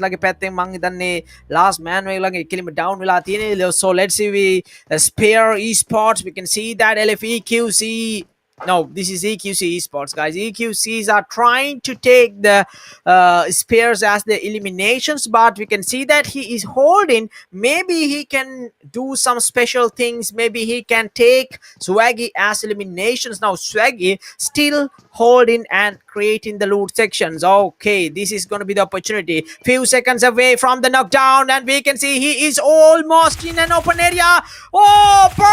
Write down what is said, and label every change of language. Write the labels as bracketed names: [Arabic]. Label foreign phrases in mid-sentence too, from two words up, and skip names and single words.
[Sinhala] ලගේ පැත්තෙන් මං හිතන්නේ last man වගේ කෙලිම down වෙලා තියෙන්නේ [English] so let's see we spare esports we can see that LFEQC no this is EQC esports guys EQCs are trying to take the spears as the eliminations but we can see that he is holding maybe he can do some special things maybe he can take Swaggy as eliminations now Swaggy still holding and creating the loot sections okay this is going to be the opportunity few seconds away from the knockdown and we can see he is almost in an open area oh